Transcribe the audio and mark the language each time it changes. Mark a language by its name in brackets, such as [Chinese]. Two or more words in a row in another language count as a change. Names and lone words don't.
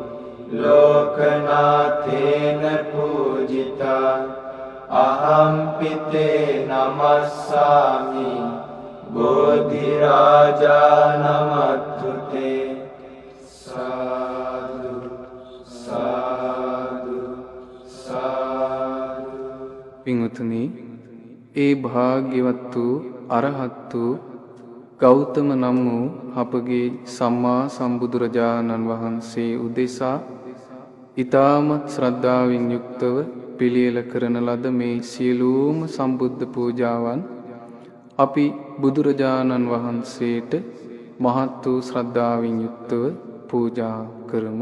[Pali] ලෝකනාථේන පූජිතා අහම්පිතේ නමස්සාමි බෝධි රාජා නමත්තුතේ සාදු සාදු සාදු. [Sinhala] පින්වතුනි, ඒ භාග්‍යවත් වූ අරහත් වූ ගෞතම නම් වූ අපගේ සම්මා සම්බුදුරජාණන් වහන්සේ උදෙසා ඊ타මත් ශ්‍රද්ධාවෙන් යුක්තව පිළියෙල කරන ලද මේ සියලුම සම්බුද්ධ පූජාවන් අපි බුදුරජාණන් වහන්සේට මහත් වූ ශ්‍රද්ධාවෙන් යුක්තව පූජා කරමු.